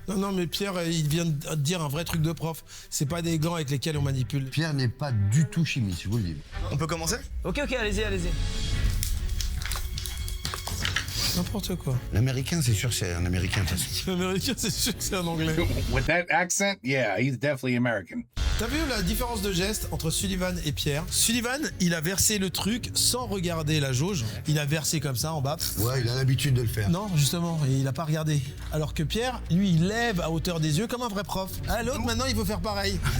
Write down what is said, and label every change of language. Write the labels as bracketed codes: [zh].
[fr] Non, mais Pierre, il vient de dire un vrai truc de prof. C'est pas des gants avec lesquels on manipule. Pierre n'est pas du tout chimiste, je vous le dis. On peut commencer? Ok, allez-y. N'importe quoi. L'américain, c'est sûr, c'est un américain, de toute façon. L'américain, c'est sûr que c'est un anglais. [en] With that accent, yeah, he's definitely American. [fr] T'as vu la différence de geste entre Sullivan et Pierre? Sullivan, il a versé le truc sans regarder la jauge. Il a versé comme ça en bas. Ouais, il a l'habitude de le faire. Non, justement, et il a pas regardé. Alors que Pierre, lui, il lève à hauteur des yeux comme un vrai prof. Ah, l'autre, maintenant, il veut faire pareil.